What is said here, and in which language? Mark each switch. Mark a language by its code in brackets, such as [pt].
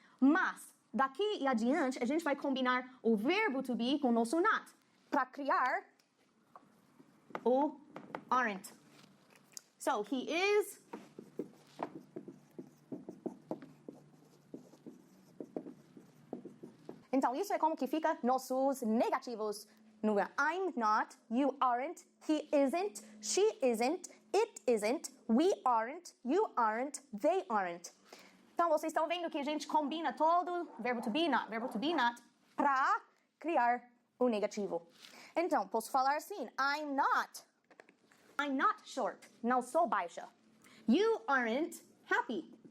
[pt] Mas, daqui e adiante, a gente vai combinar o verbo to be com o nosso not para criar o aren't. [en] So, he is [pt] Então, isso é como que fica nossos negativos. [en] No I'm not, you aren't, he isn't, she isn't, it isn't, we aren't, you aren't, they aren't. [pt] Então, vocês estão vendo que a gente combina todo verbo to be not, para criar o negativo. Então, posso falar assim, [en] I'm not short, [pt] não sou baixa. [en] You aren't happy.